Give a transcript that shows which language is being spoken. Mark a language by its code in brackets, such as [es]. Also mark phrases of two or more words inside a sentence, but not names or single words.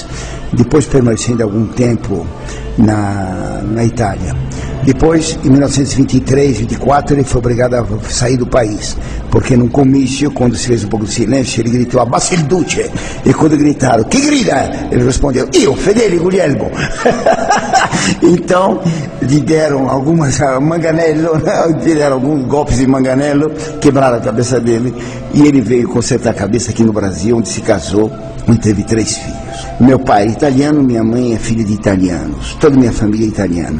[pt] Depois permanecendo algum tempo na Itália. Depois, em 1923, 24, ele foi obrigado a sair do país, porque num comício, quando se fez um pouco de silêncio, ele gritou: [it] "Abbassa il duce!" [pt] E quando gritaram: [it] "Chi grida?", [pt] ele respondeu: [it] "Io, Fedele Guglielmo." [pt] Então, lhe deram alguns golpes de manganello, quebraram a cabeça dele, e ele veio consertar a cabeça aqui no Brasil, onde se casou e teve 3 filhos. Meu pai é italiano, minha mãe é filha de italianos, toda minha família é italiana.